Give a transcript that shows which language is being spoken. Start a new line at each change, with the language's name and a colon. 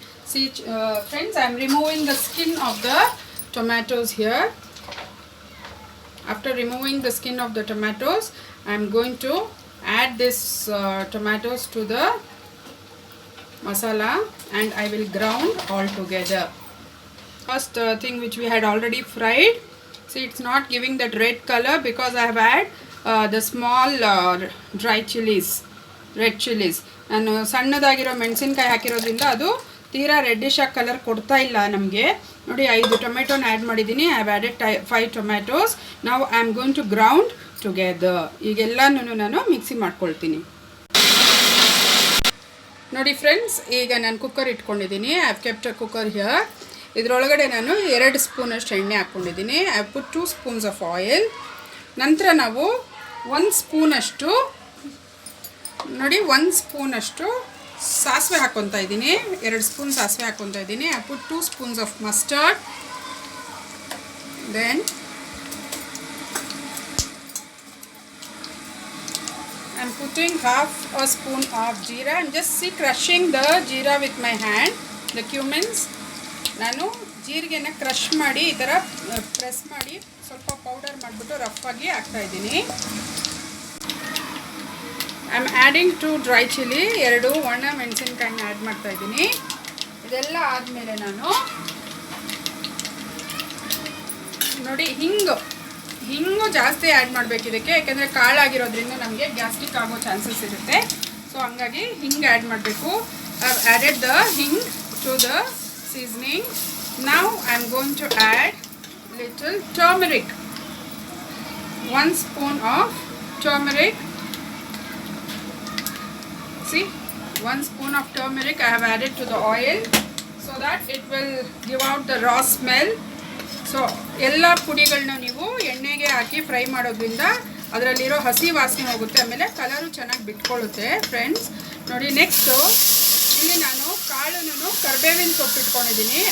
English: See friends, I am removing the skin of the tomatoes here. After removing the skin of the tomatoes, I am going to add this tomatoes to the masala and I will ground all together. First thing which we had already fried, see it's not giving that red color because I have added the small dry chilies, red chilies.
Kannada: ನಾನು ಸಣ್ಣದಾಗಿರೋ ಮೆಣಸಿನಕಾಯಿ ಹಾಕಿರೋದ್ರಿಂದ ಅದು ತೀರಾ reddish ಆಗಿ colour ಕೊಡ್ತಾ ಇಲ್ಲ ನಮಗೆ. ನೋಡಿ 5 ಟೊಮೆಟೊನ ಆ್ಯಡ್ ಮಾಡಿದ್ದೀನಿ.
English: I have added 5 tomatoes. ನಾವು I am going to ground together.
Kannada: ಈಗೆಲ್ಲನೂ ನಾನು ಮಿಕ್ಸಿ ಮಾಡ್ಕೊಳ್ತೀನಿ. ನೋಡಿ ಫ್ರೆಂಡ್ಸ್, ಈಗ ನಾನು ಕುಕ್ಕರ್ ಇಟ್ಕೊಂಡಿದ್ದೀನಿ.
English: I have kept a cooker here.
Kannada: ಇದರೊಳಗಡೆ ನಾನು 2 ಸ್ಪೂನಷ್ಟು ಎಣ್ಣೆ ಹಾಕ್ಕೊಂಡಿದ್ದೀನಿ.
English: I have put 2 spoons of oil.
Kannada: ನಂತರ ನಾವು 1 ಸ್ಪೂನಷ್ಟು ನೋಡಿ 1 ಸ್ಪೂನಷ್ಟು ಸಾಸಿವೆ ಹಾಕ್ಕೊತಾ ಇದ್ದೀನಿ. 2 ಸ್ಪೂನ್ ಸಾಸಿವೆ ಹಾಕ್ಕೊತಾ ಇದ್ದೀನಿ.
English: I put 2 spoons of mustard. Then I am putting half a spoon of jeera. I'm just crushing the jeera with my hand. The cumins
Kannada: ನಾನು ಜೀರಿಗೆನ ಕ್ರಷ್ ಮಾಡಿ ಈ ಥರ ಪ್ರೆಸ್ ಮಾಡಿ ಸ್ವಲ್ಪ ಪೌಡರ್ ಮಾಡಿಬಿಟ್ಟು ರಫ್ ಆಗಿ ಹಾಕ್ತಾಯಿದ್ದೀನಿ.
English: I am adding 2 dry chilli,
Kannada: 2 ಒಣ ಮೆಣಸಿನ್ಕಾಯಿನ ಆ್ಯಡ್ ಮಾಡ್ತಾಯಿದ್ದೀನಿ. ಇದೆಲ್ಲ ಆದಮೇಲೆ ನಾನು ನೋಡಿ ಹಿಂಗು ಜಾಸ್ತಿ ಆ್ಯಡ್ ಮಾಡಬೇಕು ಇದಕ್ಕೆ, ಯಾಕೆಂದರೆ ಕಾಳಾಗಿರೋದ್ರಿಂದ ನಮಗೆ ಗ್ಯಾಸ್ಟ್ರಿಕ್ ಆಗೋ ಚಾನ್ಸಸ್ ಇರುತ್ತೆ. ಸೊ ಹಂಗಾಗಿ ಹಿಂಗೆ ಆ್ಯಡ್ ಮಾಡಬೇಕು.
English: I have added the hing to the seasoning. Now I am going to add little turmeric. 1 spoon of turmeric. See, 1 spoon of turmeric I have added to the oil so that it will give out the raw smell.
Kannada: So ಎಲ್ಲ ಪುಡಿಗಳನ್ನ ನೀವು ಎಣ್ಣೆಗೆ ಹಾಕಿ fry ಮಾಡೋದ್ರಿಂದ ಅದರಲ್ಲಿರೋ ಹಸಿ ವಾಸನೆ ಹೋಗುತ್ತೆ, ಆಮೇಲೆ colour ಚೆನ್ನಾಗಿ ಬಿಟ್ಕೊಳ್ಳುತ್ತೆ ಫ್ರೆಂಡ್ಸ್. ನೋಡಿ ನೆಕ್ಸ್ಟು ಇಲ್ಲಿ ನಾನು ಕಾಳನ್ನು ಕರ್ಬೇವಿನ ಸೊಪ್ಪು ಇಟ್ಕೊಂಡಿದ್ದೀನಿ.